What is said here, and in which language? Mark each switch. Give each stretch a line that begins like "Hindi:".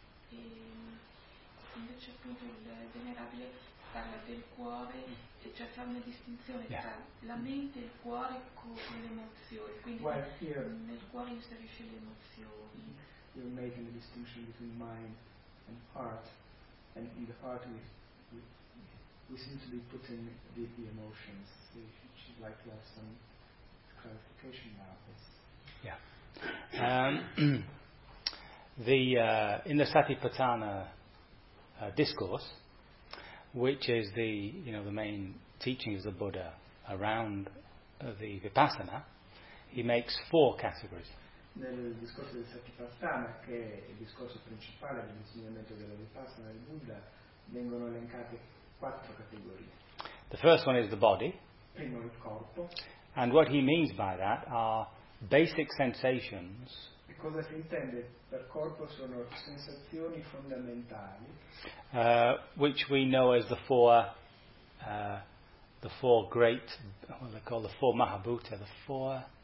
Italian: E invece appunto il venerabile parla del cuore, e cioè fa una distinzione tra la mente e il cuore con le emozioni, quindi nel cuore inserisce le emozioni.
English: You're making a distinction between mind and heart, and in the heart we seem to be putting the emotions. Would you like to have some clarification about this? Yeah. In the Satipatthana discourse, which is the, you know, the main teachings of the Buddha around the Vipassana, he makes four categories.
Italian: Nel discorso del Satipatthana, che è il discorso principale dell'insegnamento della Vipassana del Buddha, vengono elencate quattro categorie.
English: The first one is the body.
Italian: Primo il corpo.
English: And what he means by that are basic sensations.
Italian: E cosa si intende per corpo sono sensazioni fondamentali,
English: which we know as the four great, what they call the four Mahabhuta, the four